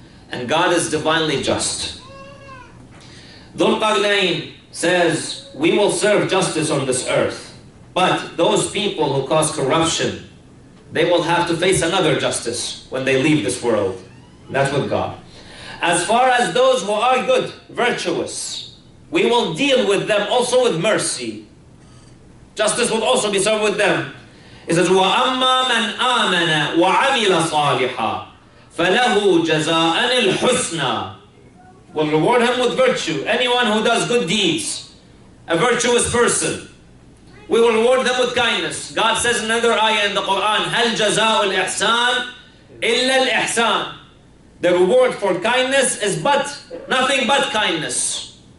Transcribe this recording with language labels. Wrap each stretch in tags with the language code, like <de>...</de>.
<en>And God is divinely just. Dhul Qarnayn says, we will serve justice on this earth, but those people who cause corruption, they will have to face another justice when they leave this world. That's with God. As far as those who are good, virtuous, we will deal with them also with mercy. Justice will also be served with them. It says,</en> <ar>وَأَمَّا مَنْ آمَنَ وَعَمِلَ صَالِحًا فَلَهُ جَزَاءً الْحُسْنَى.</ar> <en>We'll reward him with virtue. Anyone who does good deeds, a virtuous person, we will reward them with kindness. God says in another ayah in the Quran,</en> <ar>هَلْ جَزَاءُ الْإِحْسَانِ إِلَّا الْإِحْسَانِ.</ar> <en>The reward for kindness is nothing but kindness.</en>